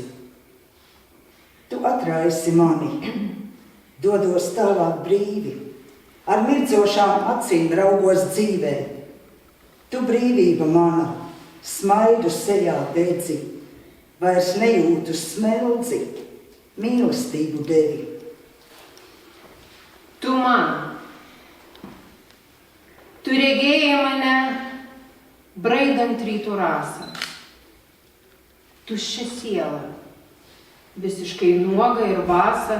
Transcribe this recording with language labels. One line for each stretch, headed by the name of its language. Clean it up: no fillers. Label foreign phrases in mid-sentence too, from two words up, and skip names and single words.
Latvian: Tu atraisi mani, dodos tālāk brīvi, ar mirdzošām acīm raugos dzīvē. Tu brīvība mana, smaidu sejā dedzi, vairs nejūtu smeldzi, mīlestību devi. Tu man.
Lithuanian: Tu regėjai mane braidant rytų rasą. Tuščia siela, visiškai nuoga ir vasa.